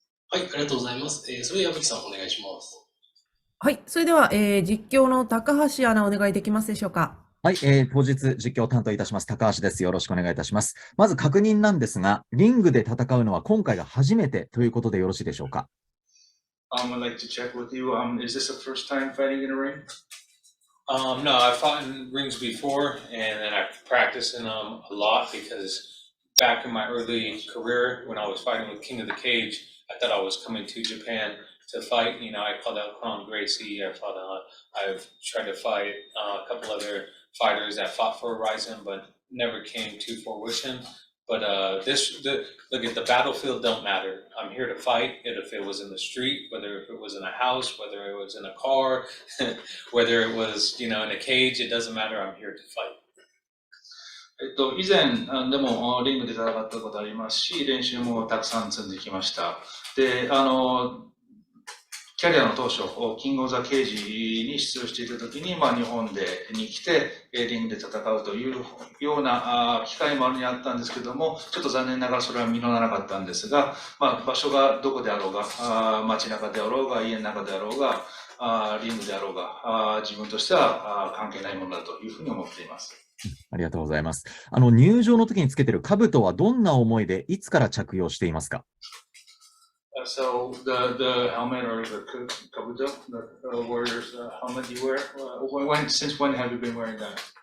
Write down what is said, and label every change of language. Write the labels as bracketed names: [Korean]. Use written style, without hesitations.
[Japanese] はい、ありがとうございます。それでは矢吹さんお願いします。はい、それでは、実況の高橋アナお願いできますでしょうか。はい、当日実況を担当いたします高橋です。よろしくお願いいたします。まず確認なんですが、リングで戦うのは今回が初めてということでよろしいでしょうか。 [English] I'd like to check with you. Is this the first time fighting in a ring? No, I've fought in rings before, and then I've practiced in them a lot because back in my early career, when I was fighting with King of the Cage, I thought I was coming to Japan to fight. I called out Kron Gracie. I've tried to fight a couple other fighters that fought for RIZIN, but never came to fruition. But look at the battlefield don't matter. I'm here to fight. If it was in the street, whether it was in a house, whether it was in a car, whether it was in a cage, it doesn't matter. I'm here to fight. [Japanese] 以前でもリングで戦ったことありますし、練習もたくさん積んできました。で、キャリアの当初、キングオブザケージに出場していた時に、日本に来て、リングで戦うというような機会もあったんですけども、ちょっと残念ながらそれは実らなかったんですが、場所がどこであろうが、街中であろうが、家の中であろうが、リングであろうが、自分としては関係ないものだというふうに思っています。ありがとうございます。入場の時につけている兜はどんな思いでいつから着用していますか？ [English] So the helmet or the kabuto, the warrior's helmet you wear, since when have you been wearing that?